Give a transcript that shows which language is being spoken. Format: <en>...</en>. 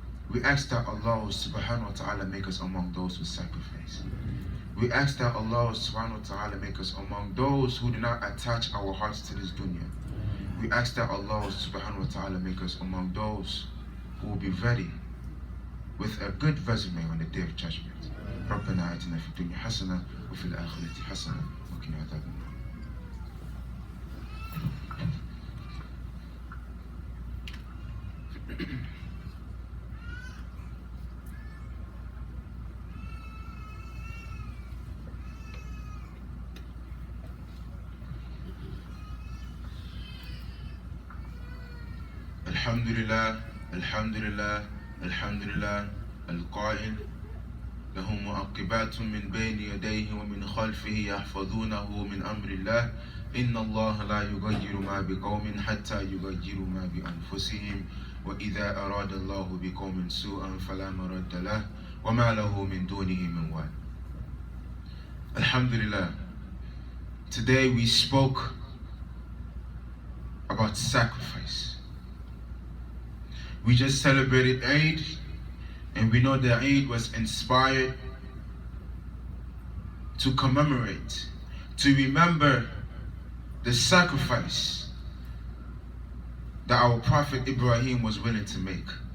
<en>We ask that Allah subhanahu wa ta'ala make us among those who sacrifice. We ask that Allah subhanahu wa ta'ala make us among those who do not attach our hearts to this dunya. We ask that Allah subhanahu wa ta'ala make us among those who will be ready with a good resume on the day of judgment.</en> <ar>ربنا آتنا في الدنيا حسنة وفي الآخرة حسنة وقنا عذاب النار. Alhamdulillah, Alhamdulillah, Alhamdulillah, القائل له معقبات من بين يديه ومن خلفه يحفظونه من أمر الله إن الله لا يغير ما بقوم حتى يغيروا ما بأنفسهم وإذا أراد الله بقوم سوءا فلا مرد له وما له من دونه من وال.</ar> <en>Alhamdulillah, today we spoke about sacrifice. We just celebrated Eid, and we know that Eid was inspired to commemorate, to remember the sacrifice that our Prophet Ibrahim was willing to make.</en>